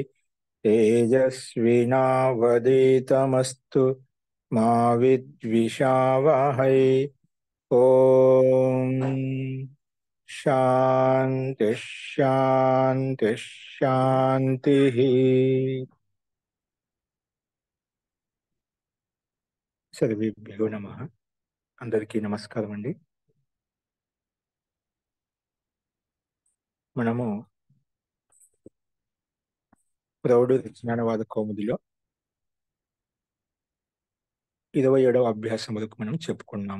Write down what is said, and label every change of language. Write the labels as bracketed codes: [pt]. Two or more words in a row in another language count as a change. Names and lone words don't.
[sa] तेजस्विनावधीतमस्तु मा विद्विषावहै। ओम शांति शांति शांति। सर्वेभ्यो नमः। [te] అందరికీ నమస్కారం అండి. మనము ప్రౌఢ విజ్ఞానవాద కౌముదిలో 27వ అభ్యాసం వరకు మనం చెప్పుకున్నాము.